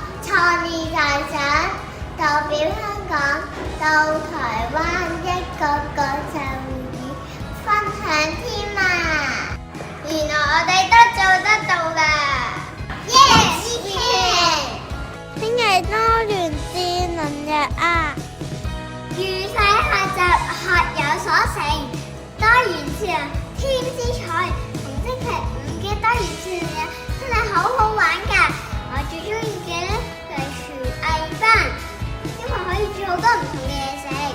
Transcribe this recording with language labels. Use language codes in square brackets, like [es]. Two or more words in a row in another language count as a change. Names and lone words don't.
[yue] 創意大獎，代表香港到台灣一個個就業分享添啊！原來我哋都做得到㗎。 [en] Yes, we can！ [yue] 聽日多元智能日啊！預細學習學有所成，多元智能添姿彩。同星期5嘅多元智能日真係好好玩㗎！我最中意嘅咧就係廚藝班，因為可以煮好多唔同嘅嘢食。